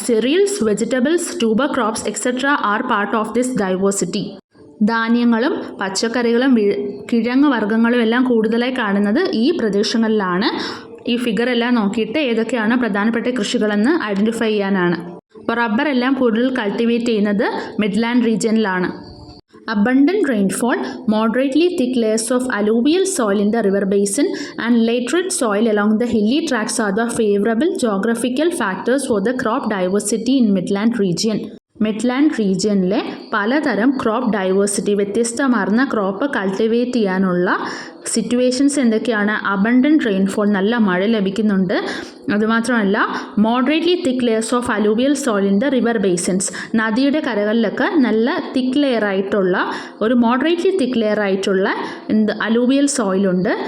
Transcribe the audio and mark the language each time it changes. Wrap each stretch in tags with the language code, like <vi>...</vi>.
<en>Cereals, vegetables, tuber crops etcetera are part of this diversity.</en> <ml>ധാന്യങ്ങളും പച്ചക്കറികളും കിഴങ്ങ് വർഗ്ഗങ്ങളും എല്ലാം കൂടുതലായി കാണുന്നത് ഈ പ്രദേശങ്ങളിലാണ്. ഈ ഫിഗർ എല്ലാം നോക്കിയിട്ട് ഏതൊക്കെയാണ് പ്രധാനപ്പെട്ട കൃഷികളെന്ന് ഐഡൻറ്റിഫൈ ചെയ്യാനാണ്. അപ്പോൾ റബ്ബർ എല്ലാം കൂടുതൽ കൾട്ടിവേറ്റ് ചെയ്യുന്നത് Midland റീജിയനിലാണ്.</ml> <en>Abundant rainfall, moderately thick layers of alluvial soil in the river basin and laterite soil along the hilly tracts are the favorable geographical factors for the crop diversity in Midland region.</en> <ml>Midland റീജിയനിലെ പലതരം crop diversity, വ്യത്യസ്തമാർന്ന crop cultivate ചെയ്യാനുള്ള situations എന്തൊക്കെയാണ്?</ml> <en>abundant rainfall,</en> <ml>നല്ല മഴ ലഭിക്കുന്നുണ്ട്. അതുമാത്രമല്ല</ml> <en>Moderately thick layers of alluvial soil in the river basins.</en> <ml>നദിയുടെ കരകളിലൊക്കെ നല്ല തിക്ക് ലെയറായിട്ടുള്ള, ഒരു മോഡറേറ്റ്ലി തിക്ക് ലെയറായിട്ടുള്ള അലൂവിയൽ സോയിലുണ്ട്.</ml>